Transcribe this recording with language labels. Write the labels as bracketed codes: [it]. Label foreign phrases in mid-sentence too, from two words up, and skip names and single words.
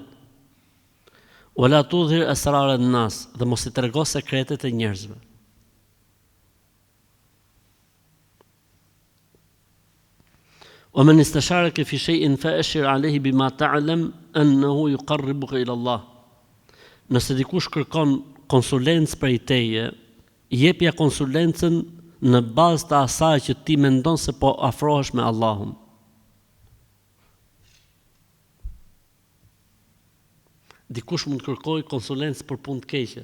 [ar] ولا تظهر أسرار الناس, [sq] dhe mos I trego sekretet e njerëzve. [ar] ومن استشارك في شيء فأشر عليه بما تعلم أنه يقربك إلى الله. [sq] Nëse dikush kërkon konsulencë prej teje, jepja konsulencën në bazë të asaj që ti mendon se po afrohesh me Allahun. Dikush mund të kërkoj konsulencë për punë të keqe.